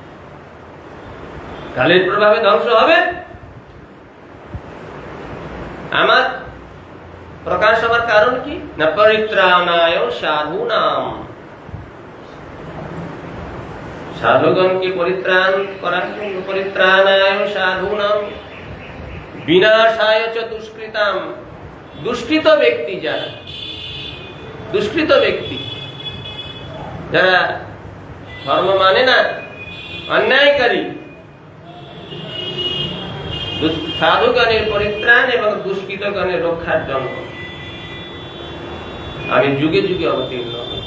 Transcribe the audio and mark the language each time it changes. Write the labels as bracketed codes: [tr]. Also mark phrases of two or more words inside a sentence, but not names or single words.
[bn] কালের প্রভাবে ধ্বংস হবে, আমার প্রকাশ হবার কারণ কি? না [sa] পরিত্রাণায় সাধুনাম, [bn] সাধুগণকে পরিত্রাণ করার জন্য, [sa] পরিত্রাণায় সাধুনাম বিনাশায় চ দুষ্কৃতাম, [bn] দুষ্কৃত ব্যক্তি যারা, দুষ্কৃত ব্যক্তি যারা ধর্ম মানে না, অন্যায়কারী, সাধুগণের পরিত্রাণ এবং দুষ্কৃতগণের রক্ষার জন্য আমি যুগে যুগে অবতীর্ণ হই।